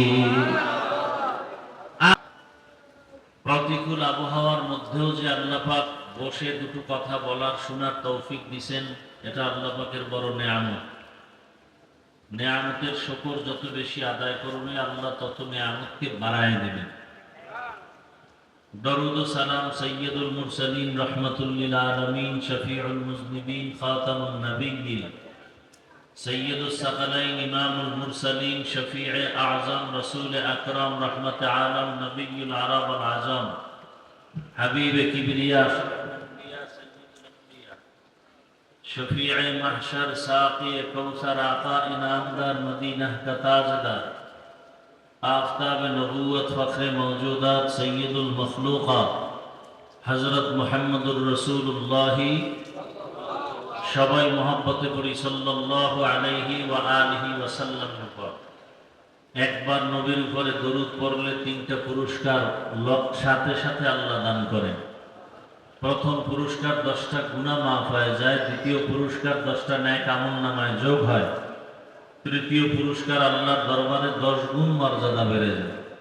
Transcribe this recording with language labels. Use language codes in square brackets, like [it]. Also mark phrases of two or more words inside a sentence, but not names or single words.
[bn] প্রতিকূল আবহাওয়ার মধ্যেও যে আল্লাহ পাক বসে দুটো কথা বলার শোনার তৌফিক দিয়েছেন, এটা আল্লাহ পাকের বড় নেয়ামত। নেয়ামতের শুকর যত বেশি আদায় করবে, আল্লাহ তত নেয়ামতকে বাড়ায় দেবেন। [ar] درود و سلام سید المرسلین رحمت للعالمین شفیع المذنبین خاتم النبیین سید الثقلین امام المرسلین شفیع اعظم رسول اکرم رحمت عالم نبی العرب العظام حبیب کبریا [ur] شفیع محشر ساقی کوثر آقا انعامدار مدینہ کا تاجدار آفتاب نبوت فخر موجودات سید المخلوقات حضرت محمد الرسولullah [bn] সবাই মহব্বতে পড়ি [ar] صلى الله عليه و آله وسلم [ur] উপর। [bn] একবার নবীর উপরে দরুদ পড়লে তিনটা পুরস্কার সাথে সাথে আল্লাহ দান করেন। প্রথম পুরস্কার 10টা গুনাহ মাফ হয়ে যায়, দ্বিতীয় পুরস্কার 10টা নেক আমলনামায় যোগ হয়, তৃতীয় পুরস্কার আল্লাহর দরবারে 10 গুণ মর্যাদা বেড়ে যায়।